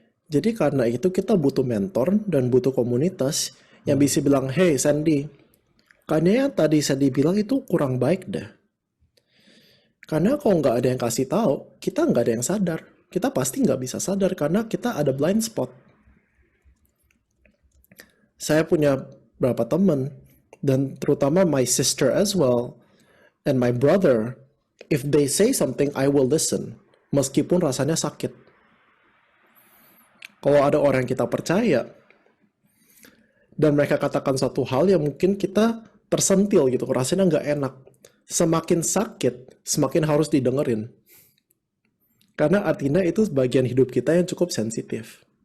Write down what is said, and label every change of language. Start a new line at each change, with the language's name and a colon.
Indonesian: Jadi karena itu kita butuh mentor dan butuh komunitas yang bisa bilang, hey Sandy, kayaknya yang tadi Sandy bilang itu kurang baik deh. Karena kalau nggak ada yang kasih tahu, kita nggak ada yang sadar. Kita pasti nggak bisa sadar karena kita ada blind spot. Saya punya beberapa teman, Dan terutama
English: my sister as well, and my brother, if they say something, I will listen,
Indonesian: meskipun rasanya sakit. Kalau ada orang yang kita percaya, dan mereka katakan satu hal yang mungkin kita tersentil gitu, rasanya nggak enak. Semakin sakit, semakin harus didengerin. Karena artinya itu bagian hidup kita yang cukup sensitif.